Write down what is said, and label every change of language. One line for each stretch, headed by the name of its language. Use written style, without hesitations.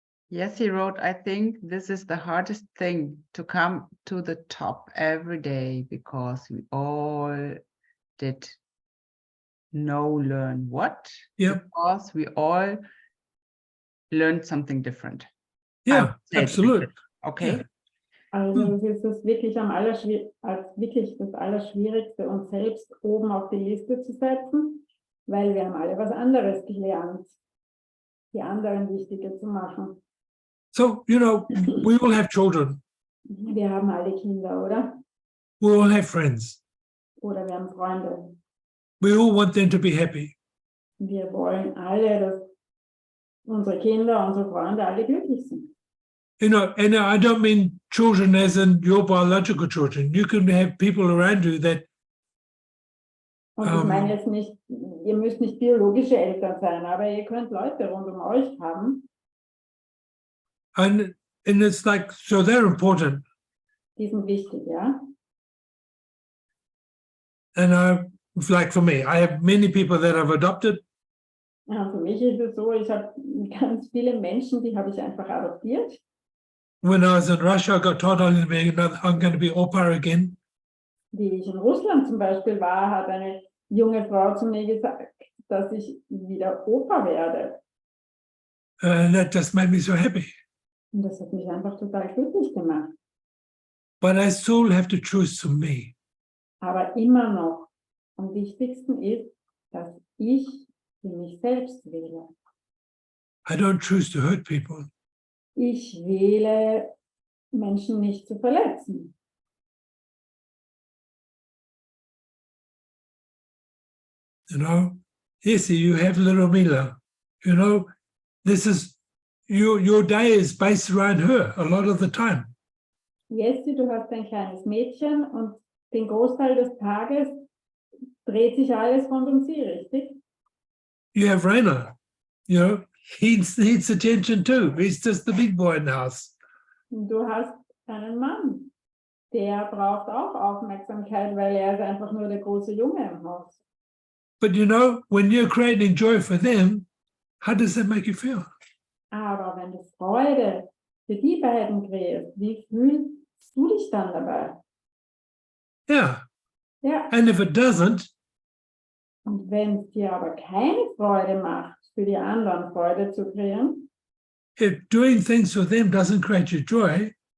English: Yes, he wrote, I think this is the hardest thing to come to the top every day because we all did learn what? Yep. Because we all learned something different. Yeah, absolutely. Okay. Yeah.
German: Also es ist wirklich wirklich das Allerschwierigste, uns selbst oben auf die Liste zu setzen, weil wir haben alle was anderes gelernt, die anderen wichtiger zu machen.
English: So, we all have children.
German: Wir haben alle Kinder, oder?
English: We all have friends.
German: Oder wir haben Freunde.
English: We all want them to be happy.
German: Wir wollen alle, dass unsere Kinder, unsere Freunde alle glücklich sind.
English: And I don't mean children as in your biological children. You can have people around you that
German: Und ich meine jetzt nicht, ihr müsst nicht biologische Eltern sein, aber ihr könnt Leute rund um euch haben.
English: and it's like, so they're important.
German: Die sind wichtig, ja.
English: And like for me, I have many people that I've adopted.
German: Ja, für mich ist es so, ich habe ganz viele Menschen, die habe ich einfach adoptiert.
English: When I was in Russia, I got told I'm going to be Opa again.
German: Wie ich in Russland zum Beispiel war, hat eine junge Frau zu mir gesagt, dass ich wieder Opa werde.
English: And that just made me so happy.
German: Und das hat mich einfach total glücklich gemacht.
English: But I still have to choose to me.
German: Aber immer noch am wichtigsten ist, dass ich für mich selbst wähle.
English: I don't choose to hurt people.
German: Ich wähle, Menschen nicht zu verletzen.
English: You know, yes, you have little Mila. You know, this is your day is based around her a lot of the time.
German: Jessie, du hast ein kleines Mädchen und den Großteil des Tages dreht sich alles rund um sie, richtig?
English: You have Rainer. You know, he needs attention too. He's just the big boy in the house.
German: Und du hast einen Mann, der braucht auch Aufmerksamkeit, weil er ist einfach nur der große Junge im Haus.
English: But you know, when you're creating joy for them, how does that make you feel?
German: Aber wenn du Freude für die beiden kreierst, wie fühlst du dich dann dabei?
English: Yeah.
German: Ja.
English: And if it doesn't,
German: Und wenn es dir aber keine Freude macht, für die anderen Freude zu kreieren,
English: if doing things for them doesn't create you joy,